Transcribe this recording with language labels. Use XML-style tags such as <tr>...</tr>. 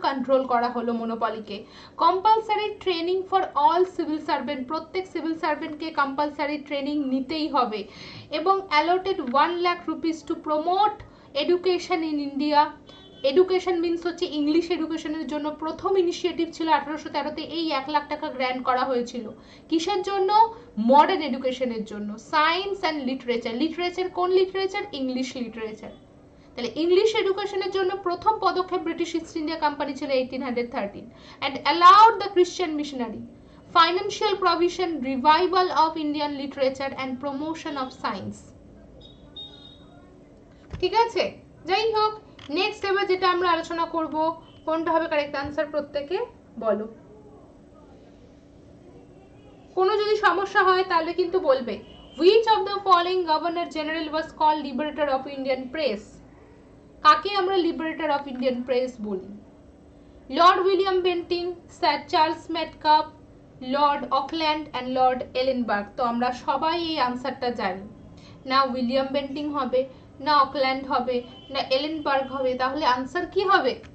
<bn>Control করা হলো মনোপলিকে। Compulsory training for all civil servant, প্রত্যেক সিভিল সার্ভেন্টকে কম্পালসারি ট্রেনিং নিতেই হবে, এবং allotted 1 lakh rupees to promote education in India. Education means হচ্ছে ইংলিশ এডুকেশনের জন্য প্রথম ইনিশিয়েটিভ ছিল 1813তে, এই 1 লাখ টাকা গ্র্যান্ট করা হয়েছিল। কিসের জন্য? মডার্ন এডুকেশনের জন্য। সায়েন্স অ্যান্ড লিটারেচার, লিটারেচার কোন লিটারেচার? English literature. তাহলে ইংলিশ এডুকেশনের জন্য প্রথম পদক্ষেপ ব্রিটিশ ইস্ট ইন্ডিয়া কোম্পানি ছিল 1813, and allowed the Christian missionary, financial provision, revival of Indian literature and promotion of science। ঠিক আছে, যাই হোক, নেক্সট এবার যেটা আমরা আলোচনা করব, কোনটা হবে কারেক্ট আনসার প্রত্যেকে বলো। কোনো যদি সমস্যা হয় তাহলে কিন্তু বলবে।</bn> <en>which of the following governor general was called liberator of Indian press?</en> <bn>কাকে আমরা লিবারেটর অফ ইন্ডিয়ান প্রেস বলি? Lord William Bentinck, sir Charles মেটকাপ, Lord Auckland and Lord এলেনবার্গ। তো আমরা সবাই এই আনসারটা জানি, না উইলিয়াম বেন্টিং হবে, না অকল্যান্ড হবে, না এলেনবার্গ হবে, তাহলে আনসার কি হবে?</bn>